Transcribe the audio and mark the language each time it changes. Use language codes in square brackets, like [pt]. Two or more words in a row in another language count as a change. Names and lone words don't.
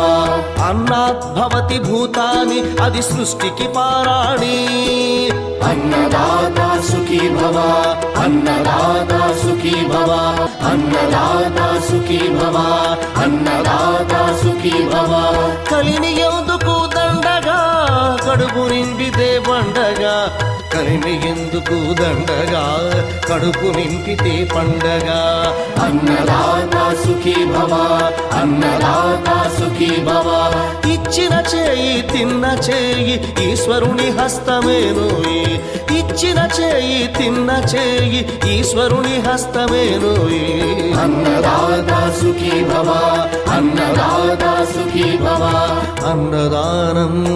[sa] अन्नात् भवति भूतानि आदि सृष्टिकी पाराणि अन्नदाता सुखी भव अन्नदाता सुखी भव अन्नदाता सुखी भव अन्नदाता सुखी भव [te] కలిని ఎందుకు దండగా కడుపు నిండితే పండగా కలిని ఎందుకు దండగా కడుపు నింపితే పండగ [sa] अन्नदाता सुखी भव अन्नदाता सुखी भव [te] ఇచ్చిన చేయి తిన్న చేయి ఈశ్వరుని హస్తమేనోయి ఇచ్చిన చేయి తిన్న చేయి ఈశ్వరుని హస్తమేనోయి [sa] अन्नदाता सुखी भव अन्नदाता सुखी भव [te] అన్నదానం